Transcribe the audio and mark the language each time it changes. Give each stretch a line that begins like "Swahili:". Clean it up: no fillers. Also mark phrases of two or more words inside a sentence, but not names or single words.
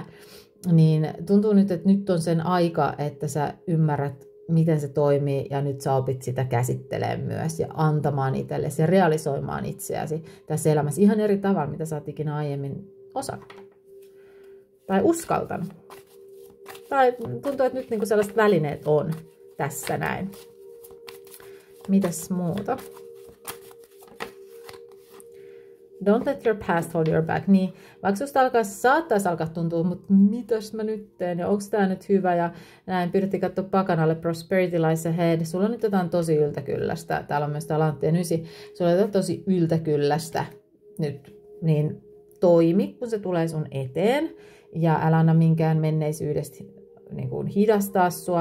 Finnish: Niin tuntuu nyt, että nyt on sen aika, että sä ymmärrät, miten se toimii ja nyt sä opit sitä käsittelemään myös ja antamaan itsellesi ja realisoimaan itseäsi tässä elämässä ihan eri tavalla, mitä sä oot ikinä aiemmin osannut. Tai uskaltanut. Tai tuntuu, että nyt niinku sellaiset välineet on tässä näin. Mitäs muuta?
English: Don't let your past hold your back.
Finnish: Niin, vaikka susta saattaisi alkaa tuntua, mutta mitäs mä nyt teen ja onko tää nyt hyvä ja näin. Pyydettiin katsoa pakanalle Prosperity Lies Ahead. Sulla on nyt jotain tosi yltäkyllästä. Täällä on myös tää Lanttien 9. Sulla on jotain tosi yltäkyllästä nyt. Niin toimi, kun se tulee sun eteen. Ja älä anna minkään menneisyydestä niin kuin hidastaa sua.